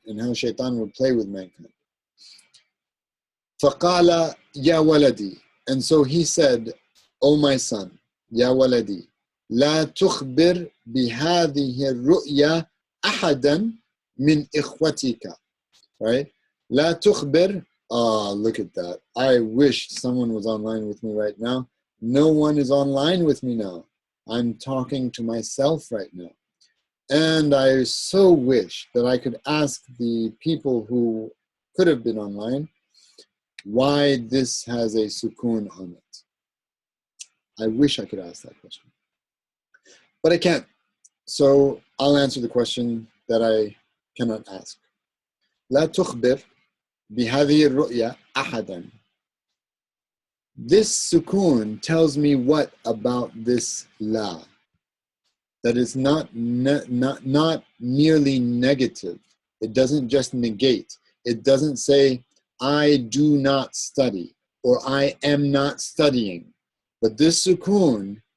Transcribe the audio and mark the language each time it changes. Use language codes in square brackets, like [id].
[en] And how shaitan would play with mankind. [ar] فقال يا ولدي, [en] and so he said, O my son, [ar] يا ولدي, لا تخبر بهذه الرؤيا أحدا من إخوتك, [en] right? [ar] لا تخبر, [en] look at that. I wish someone was online with me right now. No one is online with me now. I'm talking to myself right now. And I so wish that I could ask the people who could have been online why this has a sukoon on it. I wish I could ask that question. But I can't. So I'll answer the question that I cannot ask. [ar] لا تخبر بهذه الرؤيا أحدا. [en] This sukoon tells me what about this la? That it's not merely negative. It doesn't just negate. It doesn't say, I do not study, or I am not studying. But this sukoon